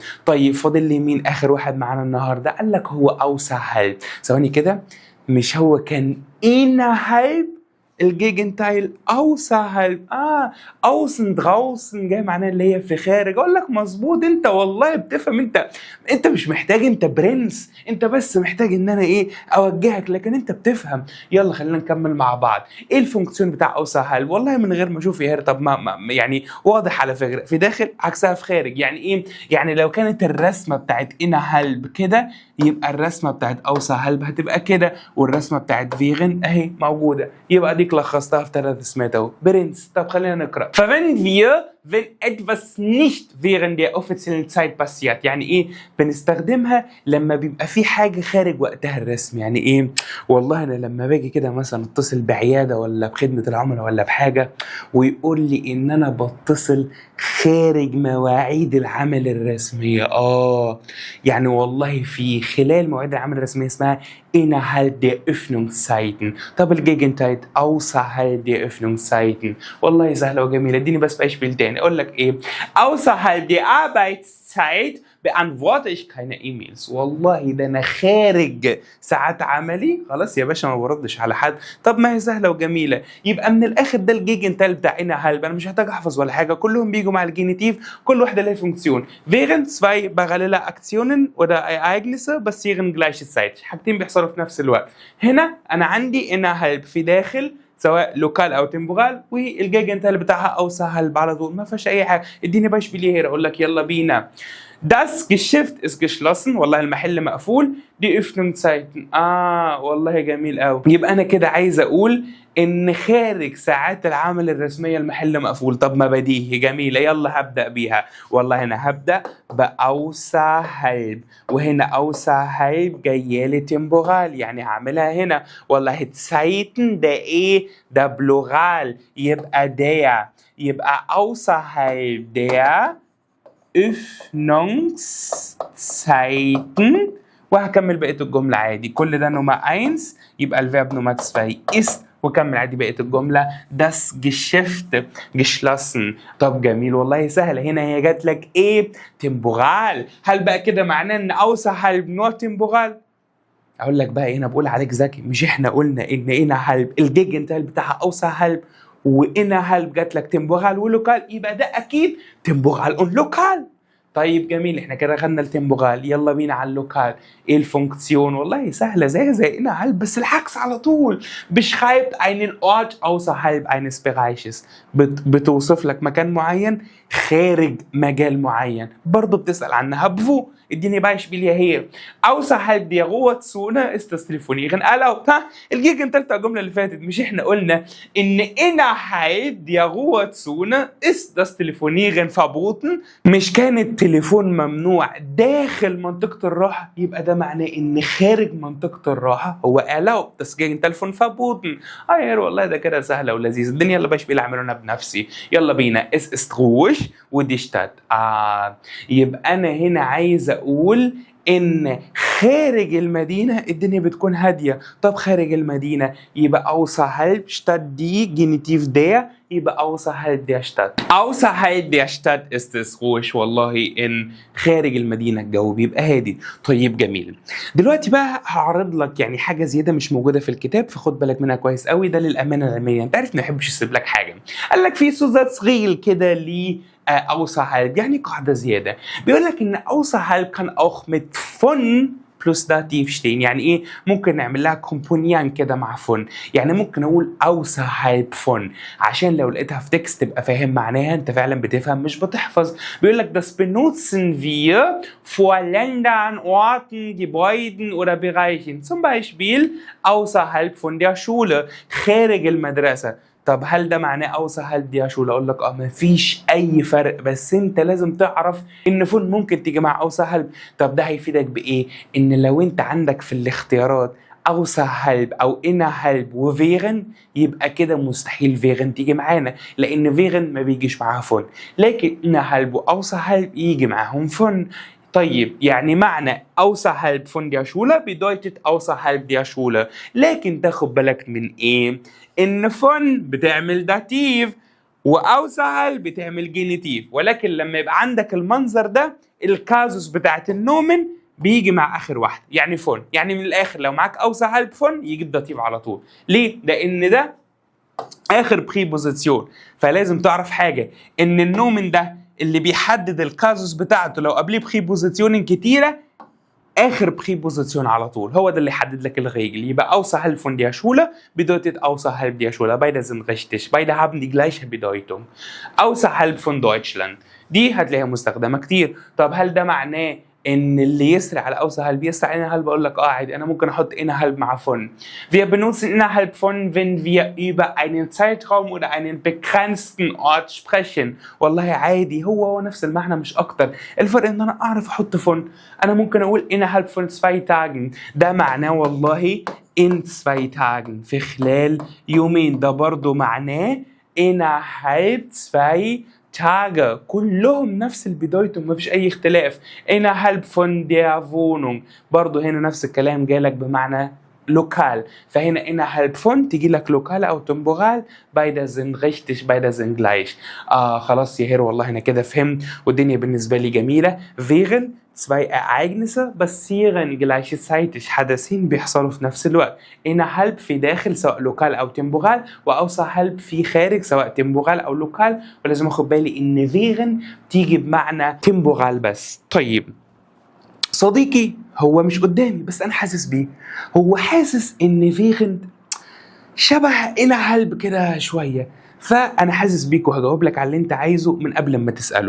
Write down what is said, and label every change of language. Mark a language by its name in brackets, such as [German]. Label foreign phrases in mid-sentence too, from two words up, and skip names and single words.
[Arabic] طيب فاضل لي مين اخر واحد معانا النهارده؟ قال لك هو außerhalb. ثواني كده، مش هو كان innerhalb الجيجنتايل außerhalb؟ [German] außen draußen [Arabic] جاي معناه اللي هي في خارج. اقول لك مظبوط، انت والله بتفهم. انت مش محتاج، انت برنس، انت بس محتاج ان انا ايه اوجهك، لكن انت بتفهم. يلا خلينا نكمل مع بعض. ايه الفونكسيون بتاع außerhalb؟ والله من غير ما اشوف يا طب ما يعني واضح على فكره، في داخل عكسها في خارج. يعني ايه؟ يعني لو كانت الرسمه بتاعت innerhalb كده، يبقى الرسمه بتاعت außerhalb هتبقى كده، والرسمه بتاعت فيغن اهي موجوده. يبقى دي لخصتها في 3 اسمات اهو. برنس. طب خلينا نقرا. [German] Verwenden wir wenn etwas nicht während der offiziellen Zeit passiert. [Arabic] يعني ايه؟ بنستخدمها لما بيبقى في حاجه خارج وقتها الرسمي. يعني ايه؟ والله انا لما باجي كده مثلا اتصل بعياده ولا بخدمه العملاء ولا بحاجه، ويقول لي ان انا بتصل خارج مواعيد العمل الرسميه. يعني والله في خلال مواعيد العمل الرسميه اسمها [German] innerhalb der Öffnungszeiten. [Arabic] طب الجيجنتايت [German] außerhalb der Öffnungszeiten. [Arabic] والله سهله وجميله. اديني بس beispiel تاني. اقول لك ايه؟ [German] außerhalb der Arbeitszeit beantworte ich keine E-Mails. [Arabic] والله ده انا خارج ساعات عملي خلاص يا باشا ما بردش على حد. طب ما هي سهله وجميله. يبقى من الاخر ده الجيجنتايل بتاع innerhalb. انا مش هحتاج احفظ ولا حاجه، كلهم بيجوا مع الجينيتيف، كل واحده لها فونكسيون. [German] während zwei parallele Aktionen oder Ereignisse passieren gleiche Zeit. [Arabic] حاجتين بيحصلوا في نفس الوقت. هنا انا عندي innerhalb في داخل سواء لوكال او تمبورال، والجيجنتايل بتاعها außerhalb على طول، ما فيهاش اي حاجه. اديني beispiel هنا. اقول لك يلا بينا. [German] Das Geschäft ist geschlossen. [Arabic] والله المحل مقفول. [German] Die Öffnungszeiten. [Arabic] والله جميل قوي. يبقى انا كده عايز اقول ان خارج ساعات العمل الرسميه المحل مقفول. طب ما بديهي جميله. يلا هبدا بيها. والله انا هبدا بaußerhalb، وهنا außerhalb جايه لي تمبورال، يعني هعملها هنا. والله Zeiten ده ايه؟ ده بلورال، يبقى der، يبقى [German] außerhalb der Öffnungszeiten. [Arabic] وهكمل بقيه الجمله عادي. كل ده نمره 1، يبقى الفيرب نمره 2 ist، وكمل عادي بقيه الجمله. [German] das Geschäft geschlossen. [Arabic] طب جميل والله سهله. هنا هي جات لك ايه؟ تمبورال. هل بقى كده معناه ان außerhalb نوع تمبورال؟ اقول لك بقى هنا بقول عليك ذكي. مش احنا قلنا ان innerhalb الجيجنتايل بتاعها außerhalb، وinnerhalb جات لك تمبورال ولوكال، يبقى ده اكيد تمبورال اون لوكال. طيب جميل، احنا كده خدنا التمبوغال، يلا بينا على اللوكال. ايه الفونكسيون؟ والله سهله زي innerhalb بس العكس على طول. [German] beschreibt einen Ort außerhalb eines Bereiches. [Arabic] بتوصف لك مكان معين خارج مجال معين. برضه بتسأل عنها بفو. اديني [German] Beispiel hier. außerhalb der Ruhezone ist das Telefonieren erlaubt. [Arabic] ها الجيج انت الجمله اللي فاتت مش احنا قلنا ان [German] innerhalb der Ruhezone ist das Telefonieren verboten؟ [Arabic] مش كان التليفون ممنوع داخل منطقه الراحه، يبقى ده معناه ان خارج منطقه الراحه هو erlaubt. [German] das Gegenteil von verboten. [Arabic] والله ده كده سهله ولذيذ الدنيا. يلا Beispiel اعمله بنفسي. يلا بينا. [German] es ist ruhig ودي Stadt. [Arabic] يبقى انا هنا عايز اقول ان خارج المدينه الدنيا بتكون هاديه. طب خارج المدينه يبقى [German] außerhalb statt die Genitiv der، [Arabic] يبقى [German] außerhalb der Stadt. außerhalb der Stadt ist es ruhig. [Arabic] والله ان خارج المدينه الجو بيبقى هادي. طيب جميل. دلوقتي بقى هعرض لك يعني حاجه زياده مش موجوده في الكتاب، فخد بالك منها كويس قوي. ده للامانه العلميه، انت عارف ما بحبش اسيب لك حاجه. قال لك في Zusatzregel كده ليه außerhalb، يعني قاعدة زيادة. بيقول لك إن [German] außerhalb kann auch mit von plus dativ stehen. [Arabic] يعني إيه؟ ممكن نعمل لها كومبونيان كده مع von. يعني ممكن أقول [German] außerhalb von [Arabic] عشان لو لقيتها في تكست تبقى فاهم معناها. أنت فعلا بتفهم مش بتحفظ. بيقول لك [German] das benutzen wir vor Ländern, Orten, Gebäuden oder Bereichen. zum Beispiel außerhalb von der Schule. [Arabic] خارج المدرسة. طب هل ده معناه [German] außerhalb der Schule؟ [Arabic] اقول لك مفيش اي فرق، بس انت لازم تعرف ان فون ممكن تيجي مع außerhalb. طب ده هيفيدك بايه؟ ان لو انت عندك في الاختيارات außerhalb او innerhalb وفيغن، يبقى كده مستحيل während تيجي معانا، لان während ما بيجيش معاها فون، لكن innerhalb و außerhalb يجي معاهم فون. طيب يعني معنى [German] außerhalb von der Schule bedeutet außerhalb der Schule. [Arabic] لكن تاخد بالك من ايه؟ ان von بتعمل داتيف واوسهل بتعمل جينيتيف، ولكن لما يبقى عندك المنظر ده الكازوس بتاعت النومن بيجي مع اخر واحده. يعني فون، يعني من الاخر لو معاك اوسهل فون يجي الداتيف على طول. ليه؟ لان ده اخر بريبوزيسيون. فلازم تعرف حاجه، ان النومن ده اللي بيحدد الكازوس بتاعته لو قبليه بريبوزيسيون كتيره اخر بريبوزيسيون على طول هو ده اللي يحدد لك الريجل. [German] يبقى außerhalb von der Schule bedeutet außerhalb der Schule. Beide sind richtig. Beide haben die gleiche Bedeutung. außerhalb von Deutschland [Arabic] دي هتلاقيها مستخدمه كتير. طب هل ده معناه ان اللي يسرع على außerhalb يسرع innerhalb؟ بقول لك عادي، انا ممكن احط innerhalb مع von. [German] Wir benutzen innerhalb von wenn wir über einen Zeitraum oder einen begrenzten Ort sprechen. [Arabic] والله عادي، هو نفس المعنى مش اكتر. الفرق ان انا اعرف احط von. انا ممكن اقول [German] innerhalb von 2 Tagen. [Arabic] ده معناه والله [German] in 2 Tagen، [Arabic] في خلال يومين. ده برضو معناه [German] innerhalb 2 Tage. [Arabic] كلهم نفس البداية ومفيش أي اختلاف. [German] innerhalb von der Wohnung [Arabic] برضو هنا نفس الكلام جالك بمعنى لوكال. فهنا [German] innerhalb von [Arabic] تيجي لك لوكال أو تمبورال. [German] beide sind richtig, beide sind gleich. [Arabic] خلاص يا هير، والله أنا كده فهمت والدنيا بالنسبة لي جميلة. [German] während 2 Ereignisse passieren gleichzeitig، [Arabic] حدثين بيحصلوا في نفس الوقت. innerhalb في داخل سواء لوكال أو تمبورال، وaußerhalb في خارج سواء تمبورال أو لوكال. ولازم أخد بالي إن während تيجي بمعنى تمبورال بس. طيب صديقي هو مش قدامي بس أنا حاسس بيه، هو حاسس إن während شبه innerhalb كده شوية، فأنا حاسس بيك وهجاوب لك على اللي أنت عايزه من قبل ما تسأله.